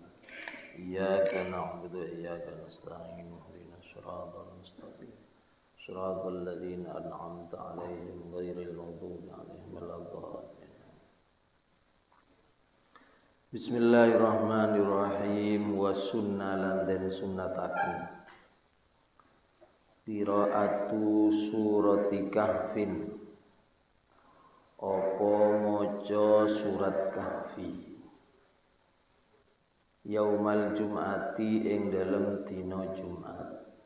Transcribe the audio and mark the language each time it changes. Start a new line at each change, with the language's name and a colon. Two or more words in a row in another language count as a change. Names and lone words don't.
Arabic: إياك نعبد وإياك نستعين اهدنا الصراط المستقيم صراط الذين أنعمت عليهم غير المغضوب عليهم ولا الضالين. بسم الله الرحمن الرحيم. وسنة
Javanese: lan den sunnataken
Arabic: قراءة سورة كهف,
Javanese: apa maca surat kahfi
Arabic: يوم الجمعة
Javanese: ing dalem dina Jumat,